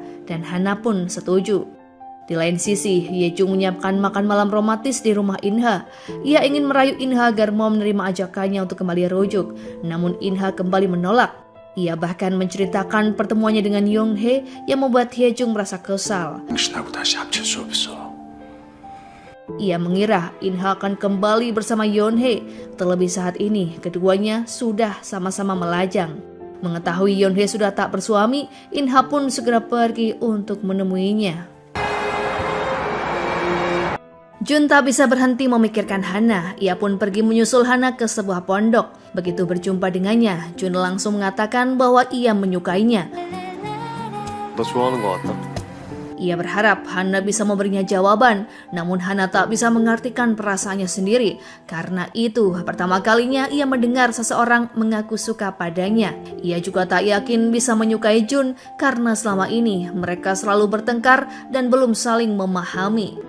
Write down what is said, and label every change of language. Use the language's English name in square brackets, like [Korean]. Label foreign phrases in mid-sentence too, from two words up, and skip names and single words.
[Indonesian] Dan Hana pun setuju. Di lain sisi, Hae-jung menyiapkan makan malam romantis di rumah In-ha. Ia ingin merayu In-ha agar mau menerima ajakannya untuk kembali rujuk. Namun In-ha kembali menolak. Ia bahkan menceritakan pertemuannya dengan Yonhye yang membuat Hae-jung merasa kesal. [Korean] 당신하고 다시 합칠 수 없어. [Indonesian] Ia mengira In-ha akan kembali bersama Yonhye. Terlebih saat ini, keduanya sudah sama-sama melajang. Mengetahui Yonhye sudah tak bersuami, In-ha pun segera pergi untuk menemuinya. Jun tak bisa berhenti memikirkan Hana. Ia pun pergi menyusul Hana ke sebuah pondok. Begitu berjumpa dengannya, Jun langsung mengatakan bahwa ia menyukainya. [Korean] 너 좋아하는 것 같다. [Indonesian] Ia berharap Hana bisa memberinya jawaban, namun Hana tak bisa mengartikan perasaannya sendiri. Karena itu, pertama kalinya ia mendengar seseorang mengaku suka padanya. Ia juga tak yakin bisa menyukai Jun karena selama ini mereka selalu bertengkar dan belum saling memahami.